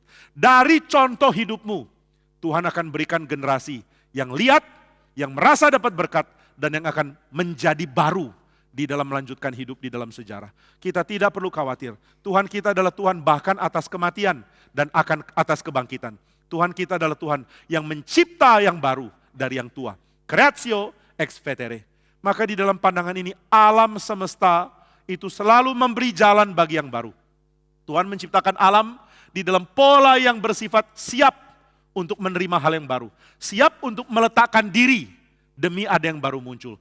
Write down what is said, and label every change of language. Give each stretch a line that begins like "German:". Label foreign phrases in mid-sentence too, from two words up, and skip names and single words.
Indonesian: Dari contoh hidupmu Tuhan akan berikan generasi yang lihat, yang merasa dapat berkat, dan yang akan menjadi baru di dalam melanjutkan hidup di dalam sejarah. Kita tidak perlu khawatir. Tuhan kita adalah Tuhan bahkan atas kematian dan akan atas kebangkitan. Tuhan kita adalah Tuhan yang mencipta yang baru dari yang tua.
Latin: Creatio ex vetere.
Indonesian: Maka di dalam pandangan ini alam semesta itu selalu memberi jalan bagi yang baru. Tuhan menciptakan alam di dalam pola yang bersifat siap untuk menerima hal yang baru. Siap untuk meletakkan diri demi ada yang baru muncul.